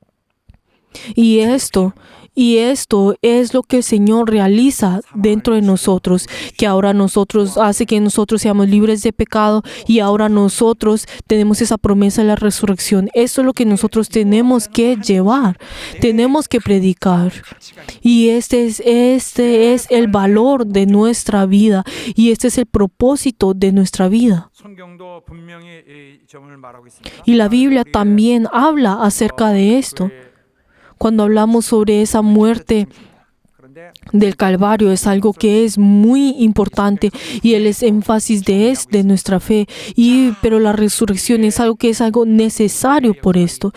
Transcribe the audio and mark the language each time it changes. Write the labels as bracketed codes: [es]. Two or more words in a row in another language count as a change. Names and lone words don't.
[es] Y esto es lo que el Señor realiza dentro de nosotros, que ahora hace que nosotros seamos libres de pecado y ahora nosotros tenemos esa promesa de la resurrección. Esto es lo que nosotros tenemos que llevar, tenemos que predicar. Y este es el valor de nuestra vida y este es el propósito de nuestra vida. [ko] 성경도 분명히 이 점을 말하고 있습니다. [es] Y la Biblia también habla acerca de esto. Cuando hablamos sobre esa muerte [ko] 그런데 [es] del Calvario, es algo que es muy importante y el énfasis de nuestra fe. Pero la resurrección es algo necesario por esto.